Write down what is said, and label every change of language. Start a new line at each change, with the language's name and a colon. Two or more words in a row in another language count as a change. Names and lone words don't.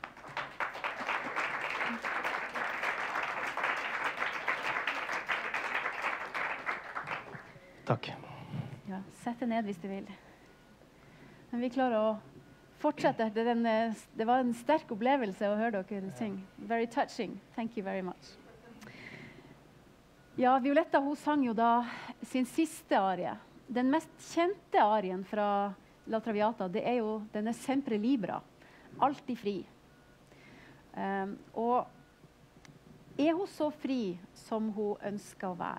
Norwegian: Takk. Ja, sett deg ned hvis du vil. Men vi klarer å fortsette. Det var en sterk opplevelse å høre dere synge.
English: Very touching. Thank you very much.
Norwegian: Ja, Violetta hun sang jo da sin siste arie. Den mest kjente arien fra La traviata, det jo denne
Italian: sempre libra.
Norwegian: Alltid fri. Og hun så fri som hun ønsker å være?